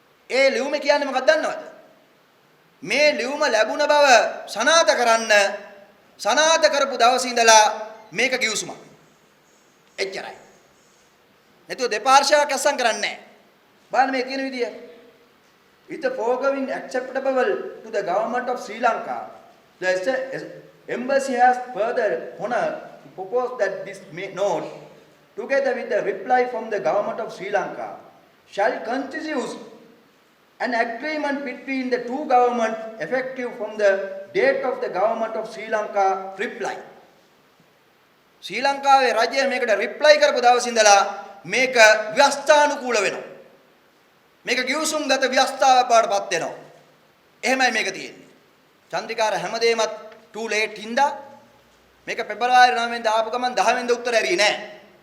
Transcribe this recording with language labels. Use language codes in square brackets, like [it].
[si] ඒ ලියුම කියන්නේ මොකක්ද දන්නවද? මේ ලියුම ලැබුණ බව සනාථ කරන්න සනාථ කරපු දවසේ ඉඳලා මේක කිව්සුමක්. එච්චරයි. නැතුව දෙපාර්ශ්වයක් අස්සම් කරන්නේ නැහැ. බලන්න මේ කියන විදිය. [en] With the foregoing acceptable to the government of Sri Lanka, the embassy has further honor to propose that this note, together with the reply from the government of Sri Lanka, shall constitute an agreement between the two governments effective from the date of the government of Sri Lanka reply. [si] ශ්‍රී ලංකාවේ රජය මේකට reply කරපු දවස් ඉඳලා මේක ව්‍යවස්ථානුකූල වෙනවා. මේක ගිවිසුම් ගත ව්‍යවස්ථාවක් බවට පත් වෙනවා. එහෙමයි මේක තියෙන්නේ. චන්ද්‍රිකාර හැමදේමත් [en] too late [si] හින්දා මේක පෙබරවාරි 9 වෙනිදා ආපු ගමන් 10 වෙනිදා උත්තර ඇරියේ නැහැ.